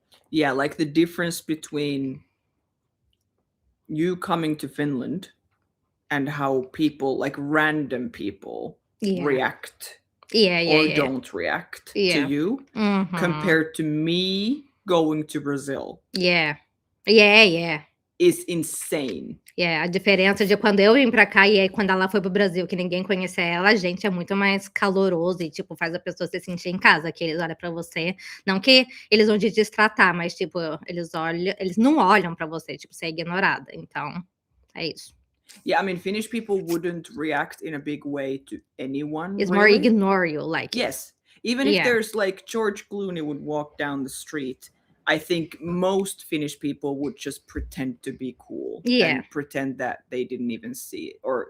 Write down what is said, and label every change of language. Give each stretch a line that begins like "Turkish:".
English: Yeah, like the difference between you coming to Finland and how people, like random people, react or don't react to you compared to me going to Brazil. Yeah. is insane.
Portuguese: A diferença de quando eu vim pra cá e aí quando ela foi pro Brasil, que ninguém conhecia ela, a gente é muito mais caloroso e, tipo, faz a pessoa se sentir em casa, que eles olham pra você, não que eles vão te destratar, mas, tipo, eles não olham pra você, tipo, você é ignorada, então, é isso.
English: Yeah, I mean, Finnish people wouldn't react in a big way to anyone, It's more really. ignore you, like, Yes. Even if yeah, there's like George Clooney would walk down the street, I think most Finnish people would just pretend to be cool yeah, and pretend that they didn't even see it, or